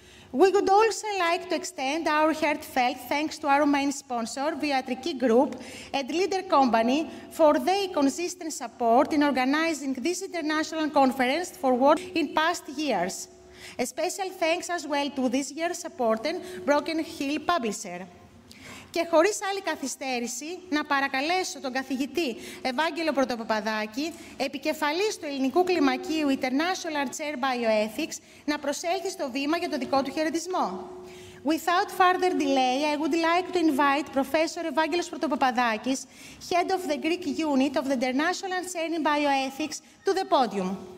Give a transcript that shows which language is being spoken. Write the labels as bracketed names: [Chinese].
[English] We would also like to extend our heartfelt thanks to our main sponsor, Viatryki Group, and Leader Company, for their consistent support in organizing this international conference for work in past years. A special thanks as well to this year's supporter, Broken Hill Publisher. [Greek] Και χωρίς άλλη καθυστέρηση, να παρακαλέσω τον καθηγητή Ευάγγελο Πρωτοπαπαδάκη, επικεφαλής του Ελληνικού Κλιμακίου International Chair Bioethics, να προσέλθει στο βήμα για το δικό του χαιρετισμό. [English] Without further delay, I would like to invite Professor Evangelos Protopapadakis, Head of the Greek Unit of the International Chair in Bioethics, to the podium.